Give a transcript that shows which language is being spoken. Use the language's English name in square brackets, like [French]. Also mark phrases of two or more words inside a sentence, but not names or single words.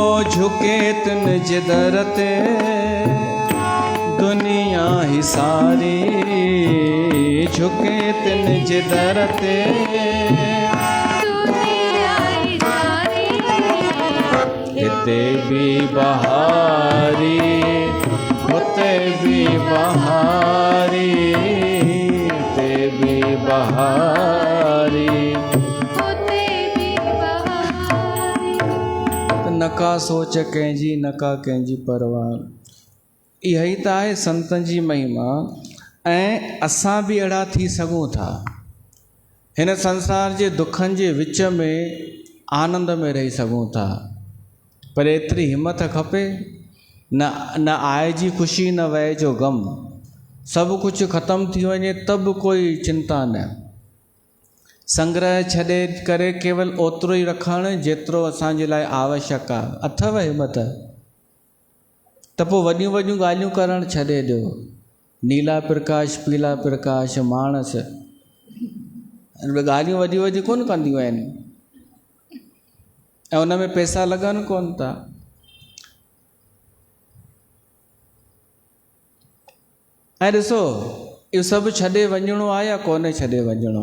[Sindhi] झुके तिन जे दर ते दुनिया ही सारी, झुके तिन जे दर ते दुनिया ही सारी, हिते भी बहारी हुते भी बहारी, हिते भी बहारी होते भी बहारी। नका सोच कंहिंजी नका कंहिंजी परवाह। इहा ई त आहे संतनि जी महिमा। ऐं असां बि अहिड़ा थी सघूं था। हिन संसार जे दुखनि जे विच में आनंद में रही सघूं था, पर एतिरी हिमत खपे न आए जी ख़ुशी न वए जो ग़म। सभु कुझु ख़तमु थी वञे त बि कोई चिंता न। संग्रह छॾे करे केवल ओतिरो ई रखणु जेतिरो असांजे लाइ आवश्यक आहे। अथव हिमत त पोइ वॾियूं वॾियूं ॻाल्हियूं करणु छॾे ॾियो। नीला प्रकाश पीला प्रकाश माणस ॻाल्हियूं वॾियूं वॾियूं कोन कंदियूं आहिनि ऐं उन में पैसा लॻनि कोन था। ऐं ॾिसो, इहो सभु छॾे वञिणो आहे या कोन्हे छॾे वञिणो?